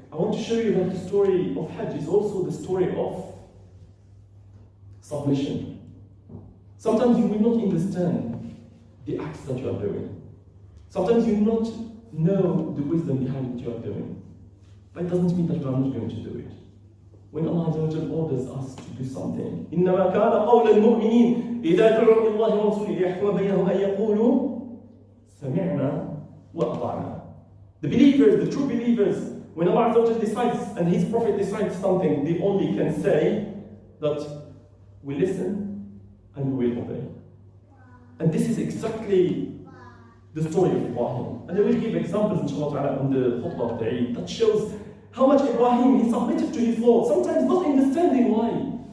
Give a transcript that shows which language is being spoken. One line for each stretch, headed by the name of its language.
English: I want to show you that the story of Hajj is also the story of submission. Sometimes you will not understand the acts that you are doing. Sometimes you will not know the wisdom behind what you are doing. But it doesn't mean that you are not going to do it. When Allah orders us to do something,
Arabic: إِنَّمَا كَانَ قَوْلَ الْمُؤْمِنِينَ إِذَا دُعُوا إِلَى اللَّهِ وَرَسُولِهِ لِيَحْكُمَ بَيْنَهُمْ أَن يَقُولُوا سَمِعْنَا وَأَطَعْنَا.
English: The believers, the true believers, when Allah decides and His Prophet decides something, they only can say that we listen and we will obey. And this is exactly the story of Ibrahim. And I will give examples inshallah on the khutbah of the Eid that shows how much Ibrahim he submitted to his Lord, sometimes not understanding why.